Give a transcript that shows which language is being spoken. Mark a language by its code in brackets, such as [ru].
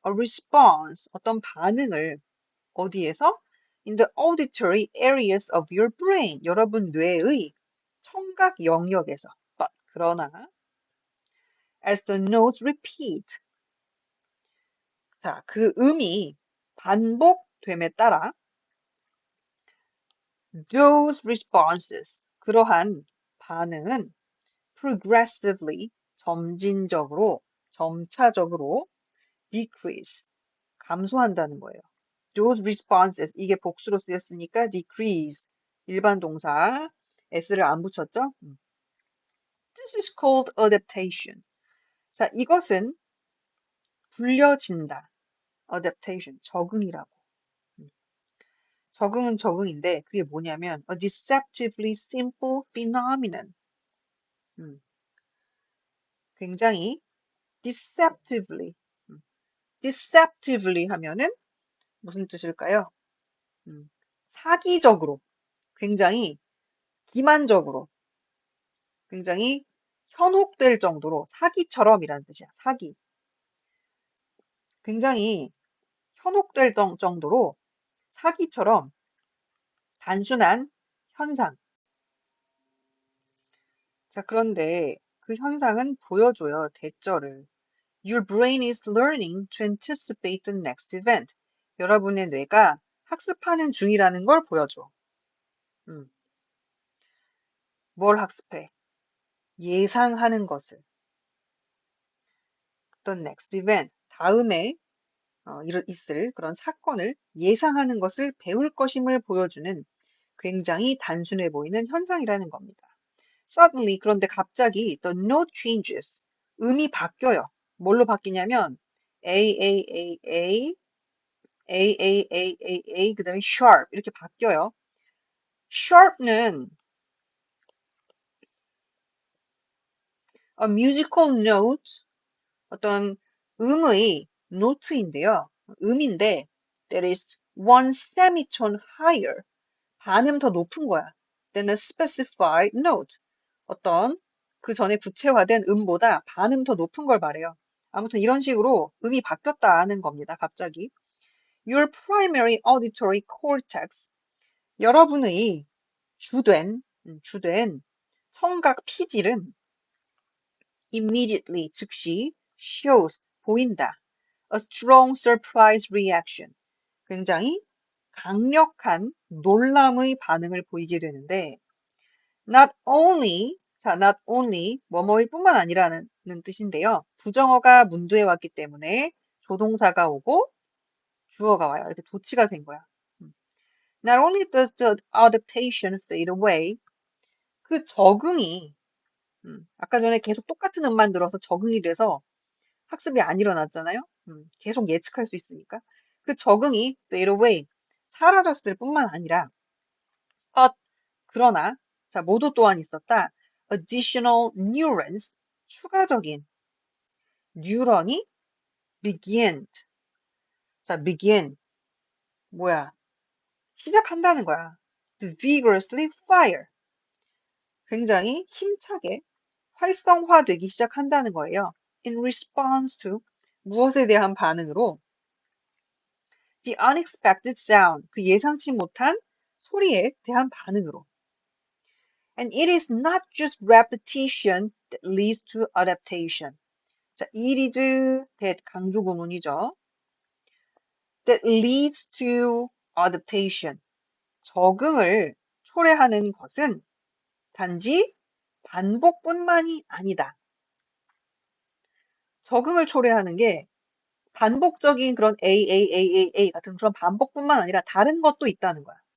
[en] A response, [ko] 어떤 반응을 어디에서? [en] In the auditory areas of your brain. [ko] 여러분 뇌의 청각 영역에서. [en] But, [ko] 그러나 [en] as the notes repeat. [ko] 자, 그 음이 반복됨에 따라 [en] those responses, [ko] 그러한 반응은 progressively, 점진적으로, 점차적으로 decrease, 감소한다는 거예요. [en] Those responses, [ko] 이게 복수로 쓰였으니까 decrease, 일반 동사, s를 안 붙였죠? [en] This is called adaptation. [ko] 자, 이것은 불려진다. adaptation, 적응이라고. 적응은 적응인데 그게 뭐냐면 [en] a deceptively simple phenomenon. [ko] 굉장히 deceptively, deceptively 하면은 무슨 뜻일까요? 음, 사기적으로, 굉장히 기만적으로, 굉장히 현혹될 정도로 사기처럼이라는 뜻이야. 사기. 굉장히 현혹될 정도로 사기처럼 단순한 현상. 자, 그런데 그 현상은 보여줘요. 대절을. [en] Your brain is learning to anticipate the next event. [ko] 여러분의 뇌가 학습하는 중이라는 걸 보여줘. 음, 뭘 학습해? 예상하는 것을. [en] The next event. [ko] 다음에 있을 그런 사건을 예상하는 것을 배울 것임을 보여주는 굉장히 단순해 보이는 현상이라는 겁니다. Suddenly, 그런데 갑자기 [en] the note changes. [ko] 음이 바뀌어요. 뭘로 바뀌냐면 A, A, A, A, A, A, A, A, A, 그 다음에 sharp 이렇게 바뀌어요. sharp는 a musical note, 어떤 음의 노트인데요. [en] 음인데 that is one semitone higher. [ko] 반음 더 높은 거야. [en] than a specified note. [ko] 어떤 그 전에 구체화된 음보다 반음 더 높은 걸 말해요. 아무튼 이런 식으로 음이 바뀌었다는 겁니다. [en] 갑자기. Your primary auditory cortex. [ko] 여러분의 주된 청각 피질은 immediately, 즉시 shows, 보인다. [en] A strong surprise reaction. [ko] 굉장히 강력한 놀람의 반응을 보이게 되는데 [en] not only, [ko] 뭐뭐일 뿐만 아니라는 뜻인데요. 부정어가 문두에 왔기 때문에 조동사가 오고 주어가 와요. 이렇게 도치가 된 거야. [en] Not only does the adaptation fade away, [ko] 그 적응이, 아까 전에 계속 똑같은 음만 들어서 적응이 돼서 학습이 안 일어났잖아요. 계속 예측할 수 있으니까. 그 적응이 [en] fade away, [ko] 사라졌을 뿐만 아니라, but, 그러나, 자, 모두 또한 있었다. additional neurons, 추가적인 뉴런이 begin. 자, begin. 뭐야? 시작한다는 거야. [en] to vigorously fire. [ko] 굉장히 힘차게 활성화되기 시작한다는 거예요. [en] in response to [ko] 무엇에 대한 반응으로 [en] the unexpected sound [ko] 그 예상치 못한 소리에 대한 반응으로 [en] and it is not just repetition that leads to adaptation. [ko] 자, it is that 강조 구문이죠. [en] that leads to adaptation. [ko] 적응을 초래하는 것은 단지 반복뿐만이 아니다. 적응을 초래하는 게 반복적인 그런 A 같은 그런 반복뿐만 아니라 다른 것도 있다는 거야.